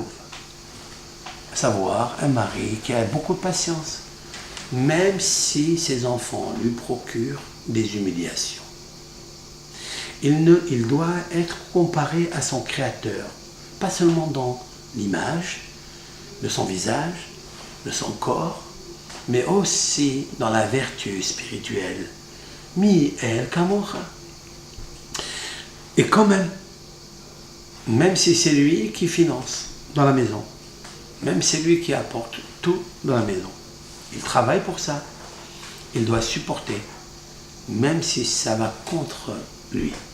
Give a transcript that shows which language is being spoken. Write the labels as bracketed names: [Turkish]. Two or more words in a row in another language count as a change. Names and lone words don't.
[French] À savoir, un mari qui a beaucoup de patience, même si ses enfants lui procurent des humiliations. Il doit être comparé à son Créateur, pas seulement dans l'image de son visage, de son corps, mais aussi dans la vertu spirituelle. [Hebrew] Mi el Kamocha. [French] Et quand même si c'est lui qui finance dans la maison, même c'est lui qui apporte tout dans la maison, il travaille pour ça, il doit supporter, même si ça va contre lui.